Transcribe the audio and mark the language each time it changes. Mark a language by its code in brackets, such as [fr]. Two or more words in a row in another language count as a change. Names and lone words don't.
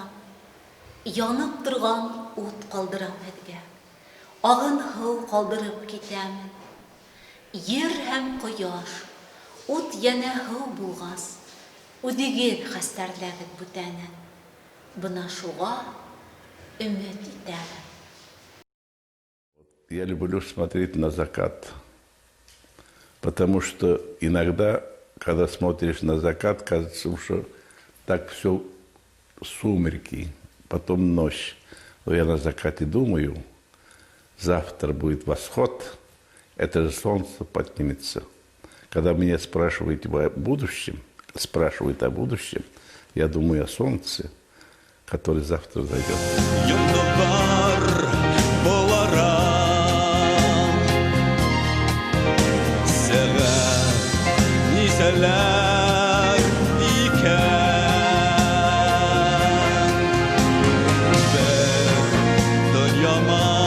[ba] Янып торған ут ҡалдырам һеҙгә, ағын һыу ҡалдырып китәмен. Ер һәм ҡояш, ут йәнә һыу булғас, үҙегеҙ хәстәрләгеҙ бүтәнен. Бына шуға өмөт итәмен. [ru] Я люблю смотреть на закат, потому что иногда, когда смотришь на закат, кажется, что так все сумерки, потом ночь. Но я на закате думаю, завтра будет восход, это же солнце поднимется. Когда меня спрашивают о будущем, я думаю о солнце, которое завтра зайдет. [tr] Niceler iken ve dünyama